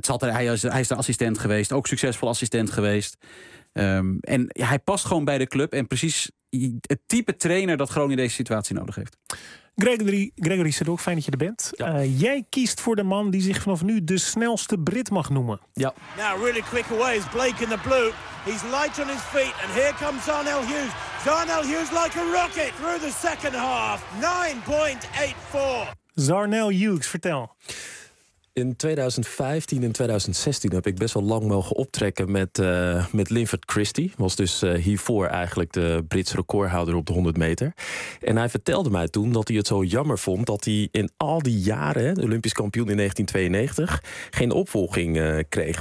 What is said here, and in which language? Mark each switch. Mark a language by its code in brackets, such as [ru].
[nl] Hij is de assistent geweest. Ook succesvol assistent geweest. En ja, hij past gewoon bij de club. En precies het type trainer dat Groningen deze situatie nodig heeft. Gregory Sedok, fijn dat je er bent. Ja. Jij kiest voor de man die zich vanaf nu de snelste Brit mag noemen. Ja. [en] Now really quick away is Blake in the blue. He's light on his feet and here comes Zarnell Hughes. Zarnell Hughes like a rocket through the second half. 9.84. [nl] Zarnell Hughes, vertel. In 2015 en 2016 heb ik best wel lang mogen optrekken met Linford Christie. Was dus hiervoor eigenlijk de Britse recordhouder op de 100 meter. En hij vertelde mij toen dat hij het zo jammer vond dat hij in al die jaren, de Olympisch kampioen in 1992, geen opvolging kreeg.